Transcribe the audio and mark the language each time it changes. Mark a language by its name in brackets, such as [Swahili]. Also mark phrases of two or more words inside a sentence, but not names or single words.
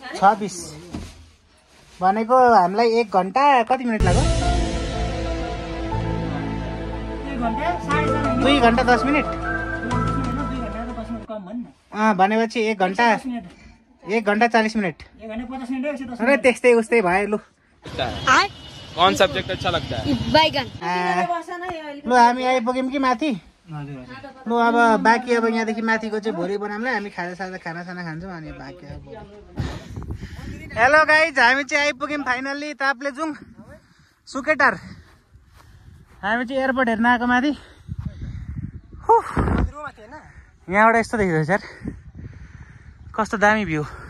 [Nepali] 6:20 भनेको हामीलाई 1 घण्टा कति मिनेट लाग्यो? 2 घण्टा 10 मिनेट। भनेपछि 1 घण्टा 40 मिनट। 1 घण्टा 50 मिनट। अरे त्यस्तै उस्तै भयो लु। [Hindi] कौन सब्जेक्ट अच्छा लगता है? बैगन। [Nepali] लु हामी आइपुग्यौँ कि माथि। लु अब बाँकी अब यहाँदेखि माथिको चाहिँ भोलि बनाउँला। हामी खानासाना खान्छौँ अनि बाँकी अब। [English] hello guys, [Nepali] हामी चाहिँ आइपुग्यौँ फाइनल्ली ताप्लेजुङ सुकेटार। हामी चाहिँ एयरपोर्ट हेर्न आएको माथि। यहाँबाट यस्तो देखिरहेछ यार, कस्तो दामी भ्यू।